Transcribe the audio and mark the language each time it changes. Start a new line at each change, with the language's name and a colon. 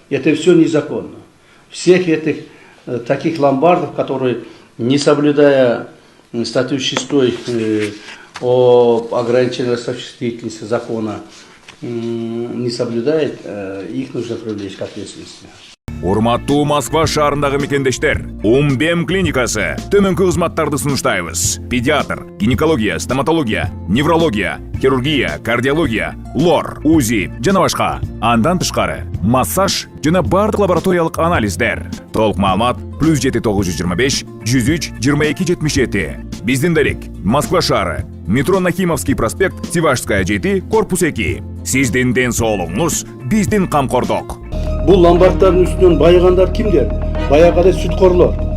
Russian: Это все незаконно. Всех этих таких ломбардов, которые, не соблюдая статью 6 о ограничении ростовщической деятельности закона, не соблюдает, их нужно привлечь к ответственности.
Kyrgyz: Урматтуу Москва шаарындагы мекендештер, Умбем клиникасы төмөнкү кызматтарды сунуштайбыз. Педиатр, гинекология, стоматология, неврология, хирургия, кардиология, лор, УЗИ жана башка. Андан тышкары массаж жана бардык лабораториялык анализдер. Толук маалымат +7 925 103 22 77. Биздин дарек Москва шаары, метро Нахимовский проспект, Сивашская 7, корпус 2. Сиздин ден соолугуңуз биздин камкордук.
Kazakh: Бұл ломбардтардың үстінен байығандар кімдер? Баяғыда сүтқорлар.